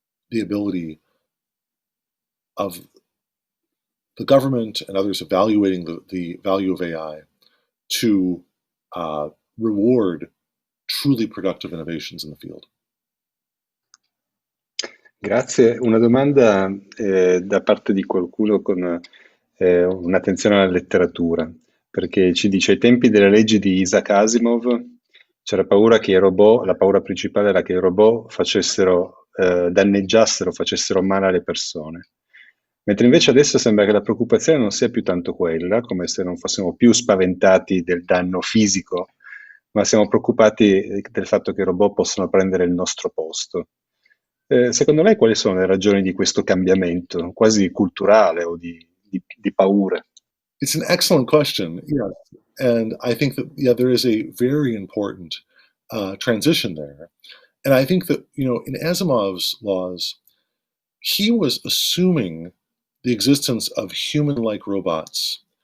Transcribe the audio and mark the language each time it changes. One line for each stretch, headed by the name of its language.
English: the ability of the government and others evaluating the value of AI to reward truly productive innovations in the field.
Italian: Grazie. Una domanda da parte di qualcuno con un'attenzione alla letteratura, perché ci dice: ai tempi delle leggi di Isaac Asimov c'era paura che i robot, la paura principale era che i robot danneggiassero, facessero male alle persone. Mentre invece adesso sembra che la preoccupazione non sia più tanto quella, come se non fossimo più spaventati del danno fisico, ma siamo preoccupati del fatto che i robot possano prendere il nostro posto. Secondo lei quali sono le ragioni di questo cambiamento, quasi culturale o di paure?
English: It's an excellent question, yes. And I think that, there is a very important transition there. And I think that, in Asimov's laws, he was assuming the existence of human-like robots.